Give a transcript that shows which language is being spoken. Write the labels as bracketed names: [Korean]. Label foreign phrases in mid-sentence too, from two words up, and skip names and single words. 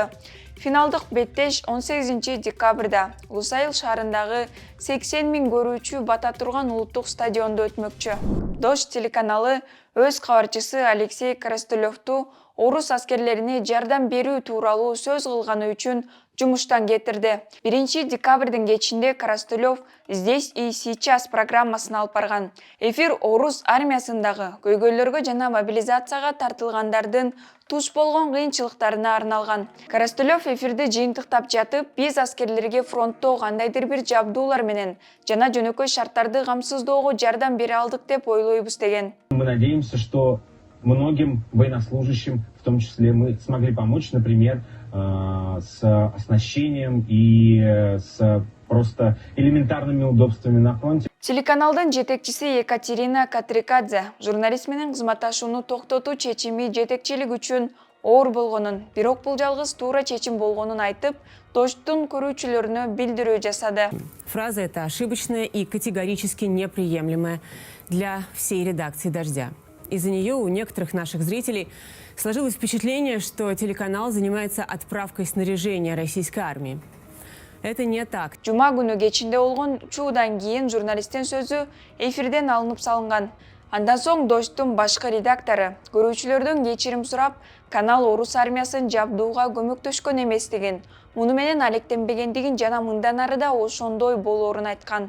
[Kyrgyz] Финалдык беттеш 18 декабрда Лусайл шаарындагы 80 000 көрүүчү бата турган улуттук стадиондо өтмөкчү. Дождь телеканалы өз кабарчысы Алексей Коростылевду орус аскерлерине жардам берүү тууралуу сөз кылганы үчүн жумуштан кетирди. 1-декабрдын кечинде Коростылев «Здесь и сейчас» программасын алып барган. Эфир орус армиясындагы көйгөйлөргө жана мобилизацияга тартылгандардын туш болгон кыйынчылыктарына арналган. Коростылев эфирди жыйынтыктап жатып, биз аскерлерге фронтто кандайдыр бир жабдуулар менен жана жөнөкөй шарттарды камсыздоого жардам бере алдык деп ойлойбуз деген. [Russian] Мы надеемся, что многим военнослужащим, в том числе, мы смогли помочь, например, с оснащением и с просто элементарными удобствами на фронте. [Kyrgyz] Телеканалдын жетекчиси Екатерина Катрикадзе журналист менен кызматташууну токтотуу чечими жетекчилик үчүн оор болгонун, бирок бул жалгыз туура чечим болгонун айтып, Дождьтун көрүүчүлөрүнө билдирүү жасады. [Russian] Фраза эта ошибочная и категорически неприемлемая для всей редакции «Дождя». Из-за нее у некоторых наших зрителей сложилось впечатление, что телеканал занимается отправкой снаряжения российской армии. Это не так. [Kyrgyz] Жума күнү кечинде болгон чуудан кийин журналисттин сөзү эфирден алынып салынган. Андан соң Дождьтун башкы редактору көрүүчүлөрдөн кечирим сурап, канал орус армиясын жабдууга көмөктөшкөн эместигин, муну менен алектенбегендигин жана мындан ары да ошондой болоорун айткан.